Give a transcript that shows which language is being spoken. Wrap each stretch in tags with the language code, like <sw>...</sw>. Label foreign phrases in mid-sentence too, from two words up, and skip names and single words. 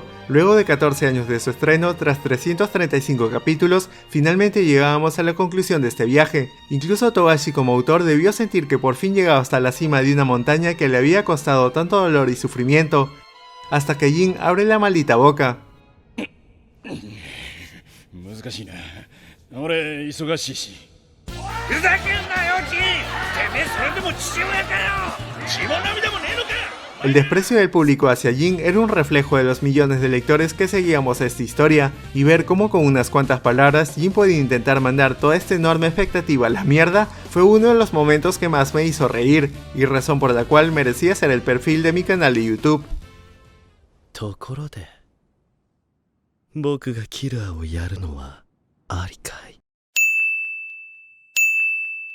<es>Luego de 14 años de su estreno, tras 335 capítulos, finalmente llegábamos a la conclusión de este viaje. Incluso Togashi como autor debió sentir que por fin llegaba hasta la cima de una montaña que le había costado tanto dolor y sufrimiento. Hasta que Jin abre la maldita boca.</es> <ja>難しいな。俺忙しいし。ふざけんなよジン。てめえそれでも父親かよ。血も涙もねえのか。</ja> <es>El desprecio del público hacia Jin era un reflejo de los millones de lectores que seguíamos esta historia, y ver cómo con unas cuantas palabras Jin podía intentar mandar toda esta enorme expectativa a la mierda fue uno de los momentos que más me hizo reír, y razón por la cual merecía ser el perfil de mi canal de YouTube.</es> <ja>ところで僕がキラーをやるのはありかい</ja>